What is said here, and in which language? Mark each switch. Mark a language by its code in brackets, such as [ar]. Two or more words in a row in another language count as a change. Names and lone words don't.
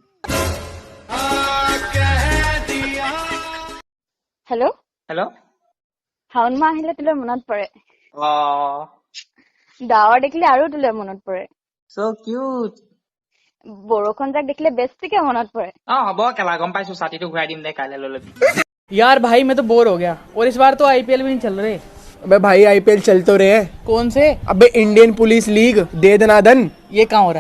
[as] হেল্ল' হেল্ল'। শাওণ মাহ আহিলে তোলে মনত পৰে, ডাৱৰ দেখিলে আৰু তোলে মনত পৰে, [en] so cute. [as] বৰষুণ যাক দেখিলে বেছিকে মনত পৰে। হ'ব কেলা, গম পাইছো, ছাতিটো ঘূৰাই দিম দে, কাইলৈ লৈ ল'বি। [hi] यार भाई मैं तो बोर हो गया और इस बार तो आईपीएल भी नहीं चल रहे। अबे भाई आईपीएल चल तो रहे हैं। कौन से? अबे इंडियन पुलिस लीग दे दनादन। ये कहाँ हो रहा है?